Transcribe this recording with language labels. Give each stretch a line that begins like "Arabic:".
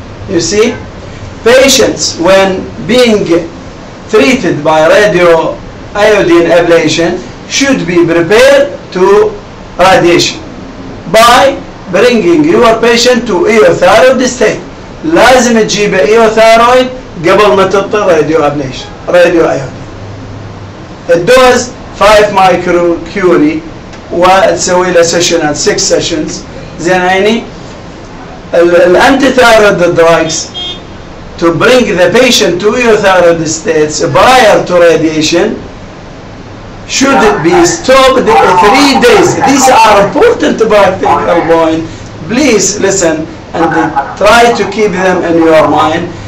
English: You see, patients, when being treated by radioiodine ablation, should be prepared to radiation by bringing your patient to euthyroid state.
Arabic: لازم تجيب euthyroid قبل ما تضطر radioiodine. الدوز 5 microcurie وتسوي له سيشنات
English: 6 sessions.
Arabic: زين عيني.
English: الانتيثايرويد drugs to bring the patient to euthyroid states prior to radiation should be stopped 3 days. These are important practical points. Please listen and try to keep them in your mind.